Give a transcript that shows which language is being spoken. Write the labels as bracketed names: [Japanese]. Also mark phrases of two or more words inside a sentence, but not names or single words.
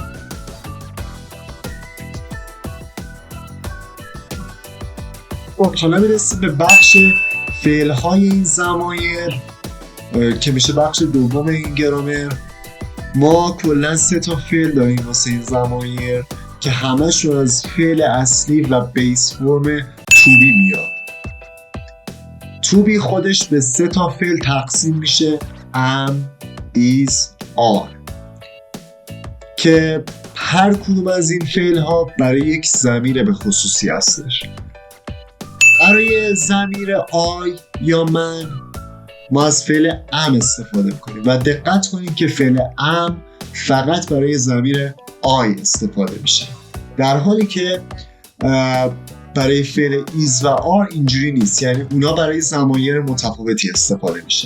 [Persian] حالا میرسیم به بخش فعل‌های این ضمایر که میشه بخش دوم این گرامر ما کلا 3 تا فعل داریم واسه این ضمایر که همشون از فعل اصلی و [English] base form to be [Persian] میاد. [English] to be [Persian] خودش به 3 تا فعل تقسیم میشه [English] am, is, are [Persian] که هر کدوم از این فعل ها برای یک ضمیر به خصوصی هستش. برای ضمیر I یا من ما از فعل am استفاده میکنیم و دقت کنید که فعل am فقط برای ضمیر I استفاده میشه، در حالی که برای فعل is و are اینجوری نیست، یعنی اونا برای ضمایر متفاوتی استفاده میشه.